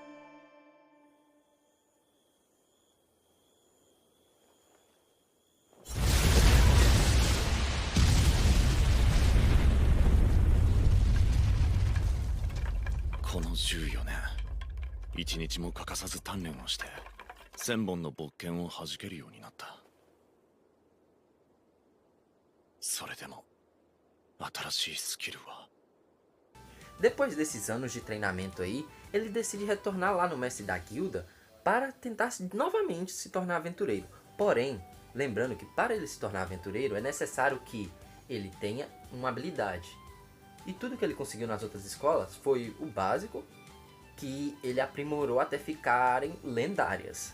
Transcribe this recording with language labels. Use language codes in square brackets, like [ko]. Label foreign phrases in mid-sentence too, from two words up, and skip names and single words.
[ja] この14年一日も欠かさず鍛錬をして1000本の勃剣を弾けるようになった。それでも新しいスキルは [pt] Depois desses anos de treinamento aí, ele decide retornar lá no mestre da guilda para tentar novamente se tornar aventureiro. Porém, lembrando que para ele se tornar aventureiro é necessário que ele tenha uma habilidade. E tudo que ele conseguiu nas outras escolas foi o básico, que ele aprimorou até ficarem lendárias.